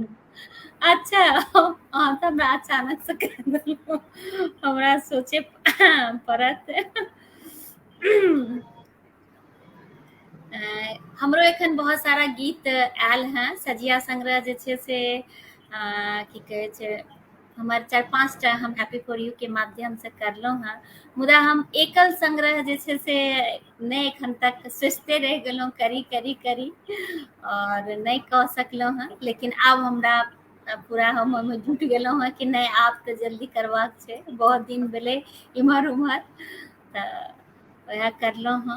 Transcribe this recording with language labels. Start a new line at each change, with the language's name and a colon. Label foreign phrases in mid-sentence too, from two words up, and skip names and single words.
Maithili: अच्छा, अहाँ तऽ हमरा अचानक से कह देलहुँ, हमरा सोचे पड़त। हमरो एखन बहुत सारा गीत आयल हैं, सजिया संग्रह जे छै से की कहै छै, हमर 4-5टा हम हैप्पी फॉर यू के माध्यम से करलहुँ हैं। मुदा हम एकल संग्रह जे छै से नहि एखन तक सोचिते रहि गेलहुँ, करी करी करी और नहि कऽ सकलहुँ हैं। लेकिन आब हमरा पूरा हम ओहिमे जुटि गेलहुँ हैं कि नहि आब तऽ जल्दी करबाक छै, बहुत दिन भेलै इम्हर उम्हर, तऽ वएह करलहुँ हैं।